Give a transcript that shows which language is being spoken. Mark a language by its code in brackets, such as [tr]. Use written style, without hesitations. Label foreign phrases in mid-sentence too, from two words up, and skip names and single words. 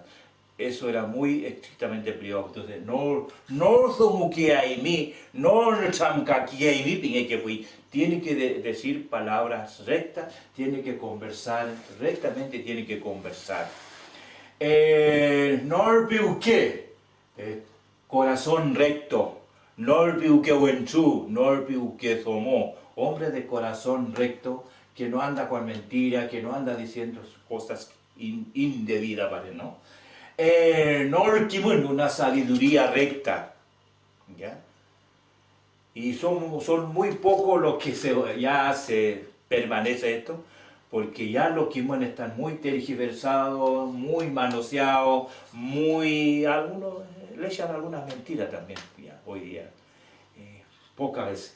[es] Eso era muy estrictamente privado. Entonces, tiene que decir palabras rectas, tiene que conversar rectamente, tiene que conversar. Norpiuke, corazón recto. [arn] Norpiuke wenchu, norpiuke somo, [es] hombre de corazón recto, que no anda con mentira, que no anda diciendo cosas indebidas, ¿vale? ¿No? Norkimun, una sabiduría recta, ¿ya? Y son muy pocos los que ya se permanece esto, porque ya los kimun están muy tergiversados, muy manoseados, algunos le echan algunas mentiras también, ya, hoy día, pocas veces.